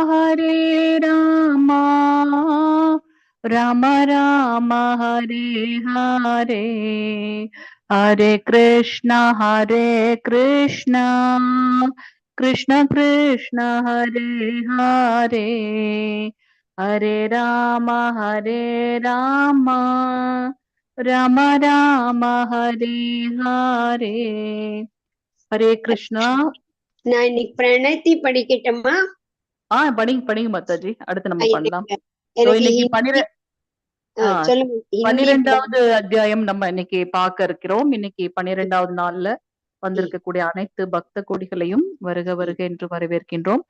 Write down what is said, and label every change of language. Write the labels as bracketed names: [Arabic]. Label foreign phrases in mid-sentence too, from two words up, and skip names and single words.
[Sanskrit] राम राम हरे हरे हरे कृष्ण कृष्ण कृष्ण हरे हरे हरे राम राम राम हरे हरे हरे कृष्णा. [Tamil] நான் இன்னைக்கு பிரணத்தி படிக்கட்டுமா? படிங்க மாதாஜி. அடுத்து நம்ம பண்ணலாம். எனக்கு இன்னைக்கு சொல்லுங்க. 12வது அத்தியாயம் நம்ம இன்னைக்கு பார்க்க இருக்கிறோம். இன்னைக்கு 12வது நாள்ல வந்திருக்கக்கூடிய அனைத்து பக்த கோடிகளையும் வருக வருக என்று வரவேற்கின்றோம்.